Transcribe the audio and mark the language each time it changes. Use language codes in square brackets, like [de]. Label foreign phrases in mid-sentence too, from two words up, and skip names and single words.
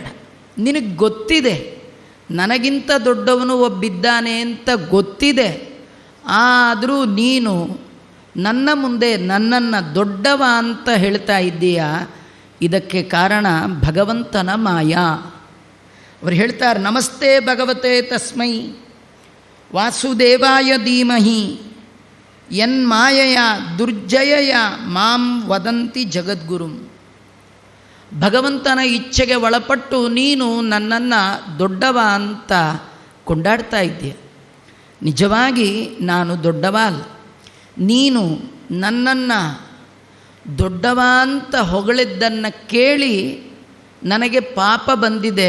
[kn] ನಿನಗೆ ಗೊತ್ತಿದೆ ನನಗಿಂತ ದೊಡ್ಡವನು ಒಬ್ಬಿದ್ದಾನೆ ಅಂತ ಗೊತ್ತಿದೆ. ಆದರೂ ನೀನು ನನ್ನ ಮುಂದೆ ನನ್ನನ್ನು ದೊಡ್ಡವ ಅಂತ ಹೇಳ್ತಾ ಇದ್ದೀಯ. ಇದಕ್ಕೆ ಕಾರಣ ಭಗವಂತನ ಮಾಯಾ. ಅವರು ಹೇಳ್ತಾರೆ, [sa] ನಮಸ್ತೆ ಭಗವತೆ ತಸ್ಮೈ ವಾಸುದೇವಾಯ ಧೀಮಹಿ ಯನ್ಮಾಯಯ ದುರ್ಜಯಯ ಮಾಂ ವದಂತಿ ಜಗದ್ಗುರುಂ. [kn] ಭಗವಂತನ ಇಚ್ಛೆಗೆ ಒಳಪಟ್ಟು ನೀನು ನನ್ನನ್ನು ದೊಡ್ಡವ ಅಂತ ಕೊಂಡಾಡ್ತಾ ಇದ್ದೀಯ. ನಿಜವಾಗಿ ನಾನು ದೊಡ್ಡವ ಅಲ್ಲ. ನೀನು ನನ್ನನ್ನು ದೊಡ್ಡವ ಅಂತ ಹೊಗಳಿದ್ದನ್ನು ಕೇಳಿ ನನಗೆ ಪಾಪ ಬಂದಿದೆ.